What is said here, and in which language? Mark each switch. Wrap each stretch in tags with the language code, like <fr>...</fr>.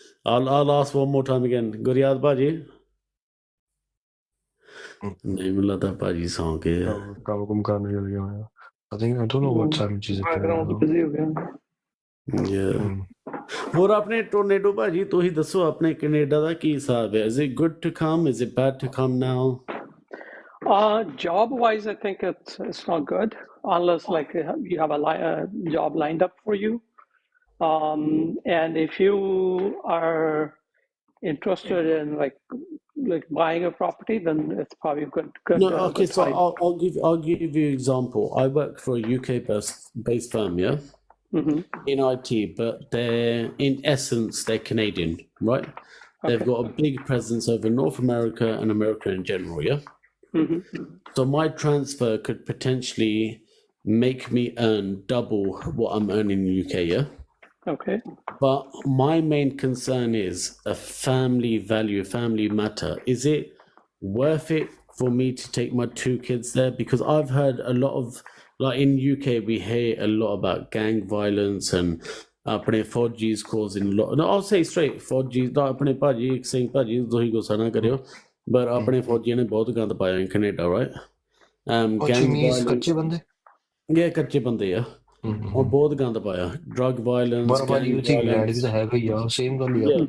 <en>I'll ask one more time again.</en> <pa>ਗੁਰਿਆਦ ਭਾਜੀ ਨਹੀਂ ਮੈਨੂੰ ਲੱਗਦਾ ਭਾਜੀ ਸੌਂ ਗਏ ਆ। ਕੰਮ ਕੁਮ ਕਰਨ ਚਲ ਗਿਆ ਹੋਇਆ</pa> <en>I think I don't know what time she's</en> <pa>busy ਹੋ ਗਿਆ</pa> <en>Yeah.</en> <pa>ਹੋਰ ਆਪਣੇ ਟੋਰਨੇਡੋ ਭਾਜੀ ਤੁਸੀਂ ਦੱਸੋ ਆਪਣੇ ਕੈਨੇਡਾ ਦਾ ਕੀ ਹਿਸਾਬ ਹੈ?</pa> <en>Is it good to come? Is it bad to come now? Job wise, I think it's not good unless like you have a job lined up for you. And if you are interested in like buying a property, then it's probably good. No, okay, good so time. I'll give you an example. I work for a UK based firm, yeah, in IT, but they're in essence they're Canadian, right? They've got a big presence over North America and America in general, yeah. So my transfer could potentially make me earn double what I'm earning in the UK, yeah. Okay. But my main concern is a family value, family matter. Is it worth it for me to take my 2 kids there? Because I've heard a lot of, like in UK, we hear a lot about gang violence and</en> <pa>ਆਪਣੇ ਫੌਜੀਜ਼</pa> <en>causing a lot. No, I'll say straight,</en> <pa>ਫੌਜੀਜ਼ ਦਾ ਆਪਣੇ ਭਾਜੀ ਇੱਕ ਸਿੰਘ ਭਾਜੀ ਤੁਸੀਂ ਗੁੱਸਾ ਨਾ ਕਰਿਓ,</pa> <en>but</en> <pa>ਆਪਣੇ ਫੌਜੀਆਂ ਨੇ ਬਹੁਤ ਗੰਦ ਪਾਇਆ</pa> <en>in Canada, right? Gang violence.</en> <pa>ਕੱਚੇ ਬੰਦੇ</pa> <en>Yeah,</en> <pa>ਕੱਚੇ ਬੰਦੇ ਆ ਉਹ ਬਹੁਤ ਗੰਦ ਪਾਇਆ</pa> <en>drug violence,</en> <pa>ਪਰ ਭਾਜੀ ਉੱਥੇ ਇੰਗਲੈਂਡ ਵੀ ਤਾਂ ਹੈਗਾ ਹੀ ਆ ਸੇਮ ਗੱਲ ਹੀ ਆ</pa>